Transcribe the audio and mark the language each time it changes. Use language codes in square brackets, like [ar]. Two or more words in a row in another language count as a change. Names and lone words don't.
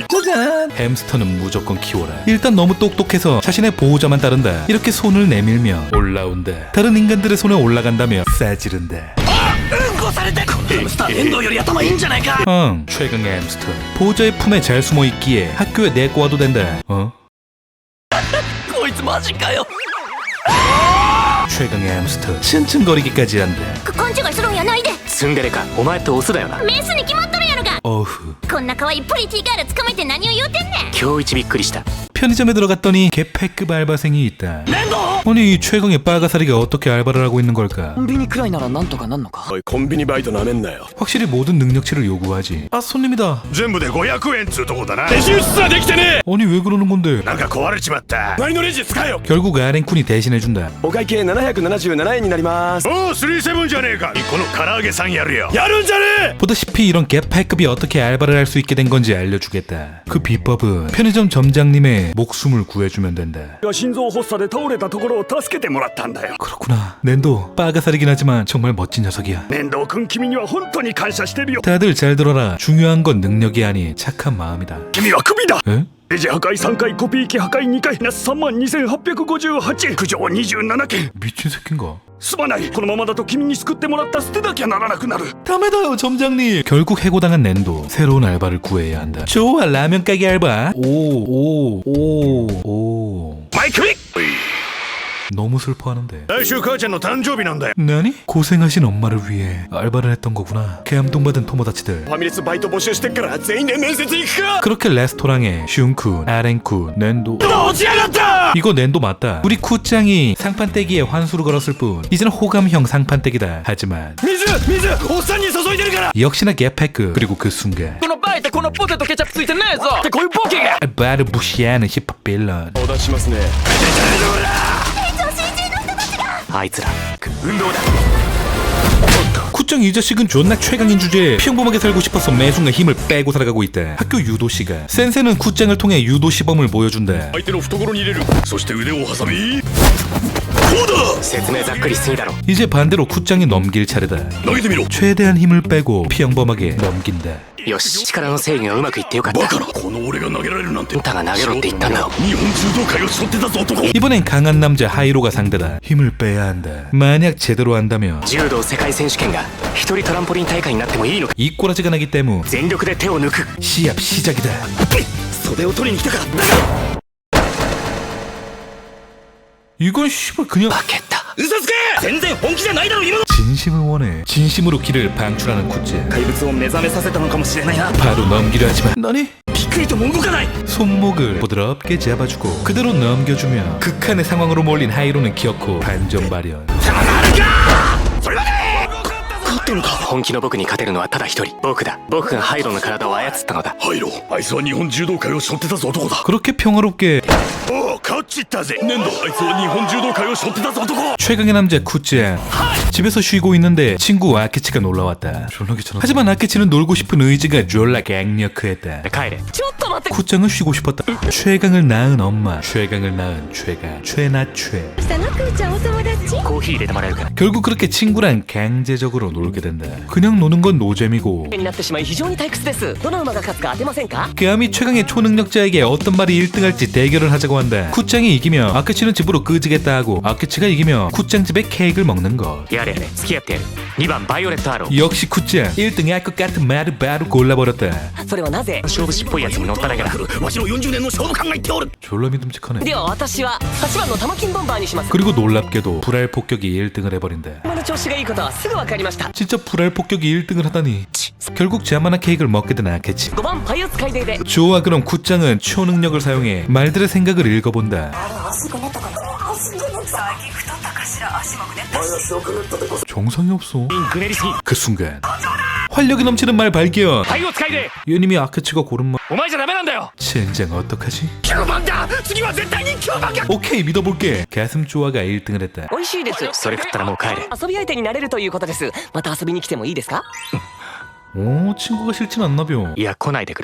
[ko] 짜잔! 햄스터는 무조건 키워라. 일단 너무 똑똑해서 자신의 보호자만 따른다. 이렇게 손을 내밀며 올라온다. 다른 인간들의 손에 올라간다며 싸지른다. 최강의 햄스터. 보호자의 품에 잘 숨어있기에 학교에 내고 와도 된다. [ja] こいつマジかよ。 [ko] 최강의 햄스터 층층거리기까지 한다. [ja] 勘違いするんやないでツンデレかお前ってオスだよなメスに決まっとるやろが [ko] 어후. [ja] こんな可愛いプリティガール捕まえて何を言うてんねん今日一びっくりした [ko] 편의점에 들어갔더니 개패급 알바생이 있다. 아니 이 최강의 빠가사리가 어떻게 알바를 하고 있는 걸까? [ja] コンビニくらいならなんとかなんのかおいコンビニバイトなめんなよ [ko] 확실히 모든 능력치를 요구하지. 아 손님이다. [ja] 全部で500円つうとこだなレジ打ちさできてね [ko] 아니 왜 그러는 건데? [ja] なんか壊れちまった何のレジ使えよ [ko] 결국 아랭쿤이 대신해준다. [ja] お会計777円になりますおお37じゃねえかこの唐揚げさんやるよやるんじゃねえ [ko] 보다시피 이런 개패급이 어떻게 알바를 할 수 있게 된 건지 알려주겠다. 그 비법은 편의점 점장님의 목숨을 구해주면 된다. [ja] 心臓発作で倒れたところを助けてもらったんだよ [ko] 그렇구나. 낸도 빠가사리긴 하지만 정말 멋진 녀석이야. [ja] 面倒くん君には本当に感謝してるよ [ko] 다들 잘 들어라. 중요한 건 능력이 아닌 착한 마음이다. [ja] 君はクビだ [ko] 에? [ja] レジ破壊3回コピー機破壊2回なす32,858苦情27件 [ko] 미친 새끼인가? [ja] すまないこのままだと君に救ってもらった捨てなきゃならなくなるダメだよ [ko] 점장님. 결국 해고당한 낸도 새로운 알바를 구해야 한다. 좋아 라면 가게 알바. 오. [ja] マイクビッ [ko] 너무 슬퍼하는데. [ja] 来週母ちゃんの誕生日なんだよ [ko] 나니? 고생하신 엄마를 위해 알바를 했던 거구나. 감동받은 토모다치들. [ja] ファミレスバイト募集してっから全員で面接行くか [ko] 그렇게 레스토랑에 슌쿤, 아랭쿤, 낸도. [ja] 落ちやがった [ko] 이거 낸도 맞다. 우리 쿠짱이 상판떼기에 환수를 걸었을 뿐 이제는 호감형 상판떼기다. 하지만 [ja] 水おっさんに注いでるから [ko] 역시나 개패크. 그리고 그 순간 [ja] このバイトこのポテトケチャップついてねえぞってこういうボケが [ko] 알바를 무시하는 힙합 빌런. [ja] お出しますねあいつら運動だ [ko] 쿠짱 이 자식은 존나 최강인 주제에 평범하게 살고 싶어서 매순간 힘을 빼고 살아가고 있다. 학교 유도 시간. 센세는 쿠짱을 통해 유도 시범을 보여준다. [ja] 相手の懐に入れるそして腕を挟みこうだ説明ざっくりすぎだろ [ko] 이제 반대로 쿠짱이 넘길 차례다. [ja] 投げてみろ [ko] 최대한 힘을 빼고 평범하게 넘긴다. [ja] よし力の制御がうまくいってよかったバカなこの俺が投げられるなんてあんたが投げろって言ったんだろ日本柔道界を背負ってたぞ男 [ko] 이번엔 강한 남자 하이로가 상대다. 힘을 빼야 한다. 만약 제대로 한다면 [ja] 柔道世界選手権が一人トランポリン大会になってもいいのか [ko] 이 꼬라지가 나기 때문 [ja] 全力で手を抜く [ko] 시합 시작이다. [ja] 袖を取りに来たか [ko] 이건 씨발 그냥 [ja] 負けた嘘つけ全然本気じゃないだろ今の [ko] 진심을 원해. 진심으로 길을 방출하는 쿠짱. [ja] 怪物を目覚めさせたのかもしれないな [ko] 바로 넘기려 하지만 너니? [ja] びっくりとも動かない [ko] 손목을 부드럽게 잡아주고 그대로 넘겨주며 극한의 상황으로 몰린 하이로는 기어코 반전 발현. [ja] それまで勝ったのか本気の僕に勝てるのはただ一人僕だ僕がハイロの体を操ったのだハイロあいつは日本柔道界を背負ってたぞ男だ [ko] 그렇게 평화롭게 [ja] おお勝っちったぜ粘土あいつは日本柔道界を背負ってたぞ男 [ko] 최강의 남자 쿠짱 집에서 쉬고 있는데 친구 아케치가 놀러왔다. 졸라 귀찮아. 하지만 아케치는 놀고 싶은 의지가 졸라 강력했다. [ja] 帰れちょっと待って [ko] 쿠짱은 쉬고 싶었다. 최강을 낳은 엄마, 최강을 낳은 최강, 최나최. [ja] 下のくーちゃんお友達コーヒー入れてもらえるか [ko] 결국 그렇게 친구랑 강제적으로 놀게 된다. 그냥 노는 건 노잼이고 [ja] になってしまい非常に退屈ですどの馬が勝つか当てませんか [ko] 감히 최강의 초능력자에게 어떤 말이 1등할지 대결을 하자고 한다. 쿠짱이 이기면 아케치는 집으로 끄지겠다 하고 아케치가 이기면 쿠짱 집에 케이크를 먹는 것. [ja] やれやれ付き合ってやる2番バイオレットアロー [ko] 역시 쿠짱 1등 할 것 같은 말을 바로 골라버렸다. [ja] それはなぜ勝負師っぽいやつに乗っただけだわしの40年の勝負考えておる [ko] 졸라 믿음직하네. [ja] では私は8番の玉金ボンバーにします [ko] 그리고 놀랍게도 불알 폭격이 1등을 해버린다. [ja] 馬の調子がいいことはすぐ分かりました [ko] 진짜 불알 폭격이 1등을 하다니. 결국 자만한 케이크를 먹게 된 아케치. [ja] 5 番パイオツ海底で [ko] 좋아 그럼 쿠짱은 초능력을 사용해 말들의 생각을 읽어본다. 정상이 없어. [ja] グネリすぎ [ko] 그 순간 활력이 넘치는 말 발견. [ja] 肺を使いで [ko] 유님이 아케치가 고른 말. [ja] お前じゃダメなんだよ [ko] 젠장 어떡하지? [ja] 9 番だ次は絶対に9番だ [ko] 오케이 믿어볼게. 가슴 조아가 1등을 했다. [ja] 美味しいですそれ食ったらもう帰れ遊び相手になれるということですまた遊びに来てもいいですか [ko] 오 친구가 싫진 않나벼. [ja] いや来ないでくれ